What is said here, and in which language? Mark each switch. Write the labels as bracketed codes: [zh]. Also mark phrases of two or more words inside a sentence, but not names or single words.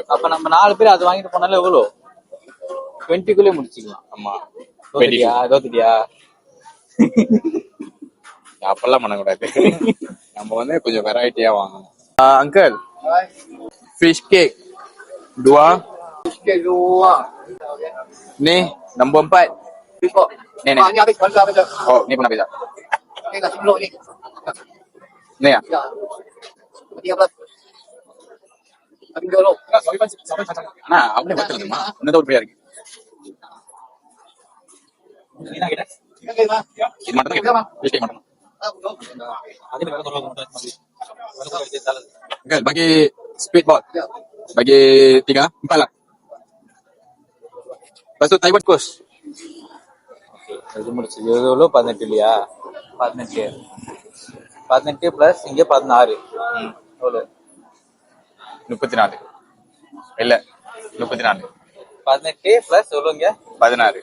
[ta] அப்ப நம்ம 4 பேர் அது வாங்கிட்டு போனாலும் எவ்வளோ? 20 முடிச்சுக்கலாம். ஆமா, தோத்துட்டியா? அப்பெல்லாம் பண்ணக்கூடாது. நம்ம வந்து கொஞ்சம் வெரைட்டியா வாங்கணும். அங்கிள், [en] fish cake [ta] 2. [ms] Ni nombor 4. Ni. Oh, ni pun nak beza. Ni ya? Nah, apa ni betul ni? Mana tahu berapa lagi? Ini mana ni? [en] Fish cake [ms] mana? Okay, bagi speedboat. Bagi 3, 4 lah. Lepas tu Taiwan coast. [ta] இது முடிச்சு எவ்வளோ? 18 இல்லையா? 18 பிளஸ் இங்க 16 எவ்வளோ? 34 இல்ல 34. 18 பிளஸ் எவ்வளோ? இங்க 16.